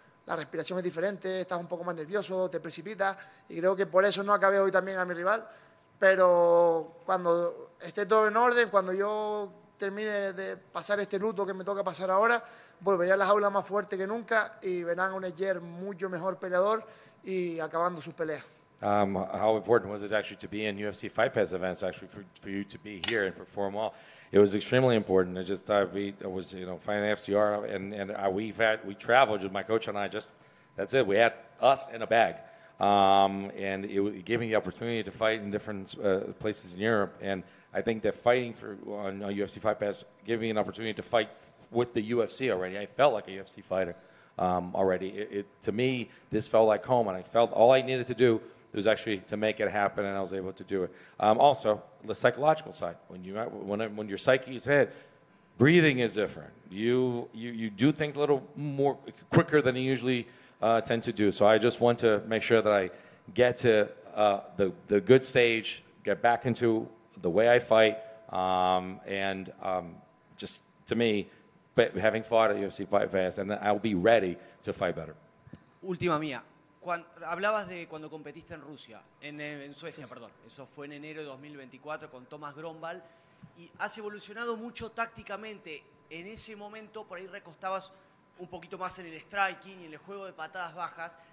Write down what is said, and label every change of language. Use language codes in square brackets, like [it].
[es] La respiración es diferente, estás un poco más nervioso, te precipitas y creo que por eso no acabé hoy también a mi rival. Pero cuando esté todo en orden, cuando yo termine de pasar este luto que me toca pasar ahora, volveré a la jaula más fuerte que nunca y verán a un Ejer mucho mejor peleador y acabando sus peleas. [en] How important was it actually to be in UFC Fight Pass events actually for you to be here and perform well? It was extremely important. I was fighting FCR and we traveled with my coach and I that's it. We had us in a bag. And it gave me the opportunity to fight in different places in Europe. And I think that fighting on UFC Fight Pass gave me an opportunity to fight with the UFC already. I felt like a UFC fighter already. To me, this felt like home, and I felt all I needed to do was actually to make it happen, and I was able to do it. Also, the psychological side. When your psyche is hit, breathing is different. You do things a little more quicker than you usually tend to do. So I just want to make sure that I get to the good stage, get back into the way I fight, and just to me, having fought at UFC Fight Pass, and I'll be ready to fight better. [es] Última mía. Hablabas de cuando competiste en Rusia, en Suecia, perdón. Eso fue en enero de 2024 con Thomas Grombal. Y has evolucionado mucho tácticamente. En ese momento por ahí recostabas un poquito más en el striking y en el juego de patadas bajas.